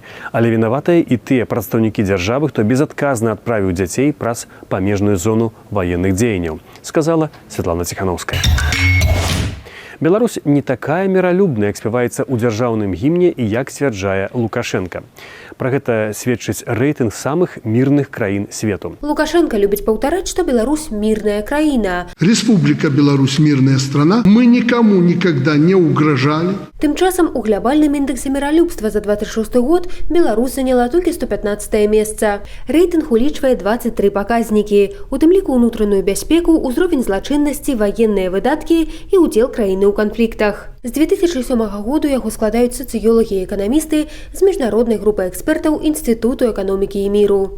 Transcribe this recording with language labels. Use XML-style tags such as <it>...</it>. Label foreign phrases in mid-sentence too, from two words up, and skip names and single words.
<be>Але вінаватыя і тыя прадстаўнікі дзяржавы, хто безадказна адправіў дзяцей праз памежную зону ваенных дзеянняў, сказала Святлана Ціханаўская. Беларусь не такая міралюбная, як спяваецца ў дзяржаўным гімне і як сцвярджае Лукашенка. Пра гэта сведчыць рэйтынг самых мірных краін свету. Лукашенко любіць паўтараць, што Беларусь мірная краіна.</be> <ru>Республика Беларусь мирная страна. Мы никому никогда не угрожали.</ru> <be>Тым часам у глобальным індексе міралюбства за 26 год Беларусь заняла толькі 115 месца. Рэйтынг улічвае 23 паказнікі, у тым ліку ўнутраную бяспеку, узровень злачыннасці, ваенныя выдаткі і ўдзел краіны ў канфліктах. З 2007 году яго складаюць сацыёлагі і эканамісты з міжнароднай групы экспертаў Інстытуту эканомікі і міру.</be>